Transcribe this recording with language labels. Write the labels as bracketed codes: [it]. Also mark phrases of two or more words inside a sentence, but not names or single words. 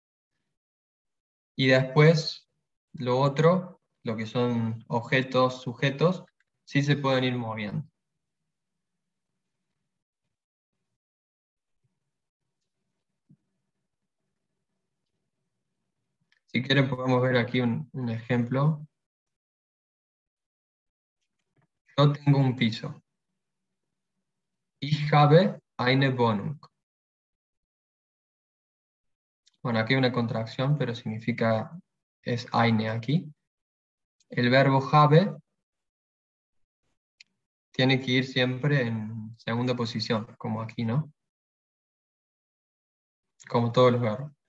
[es] Y después, lo otro, lo que son objetos, sujetos, sí se pueden ir moviendo. Si quieren podemos ver aquí un ejemplo. Yo tengo un piso. [de] Ich habe eine Wohnung. [es] Bueno, aquí hay una contracción, pero significa es eine aquí. El verbo habe tiene que ir siempre en segunda posición, como aquí, ¿no? Como todos los verbos.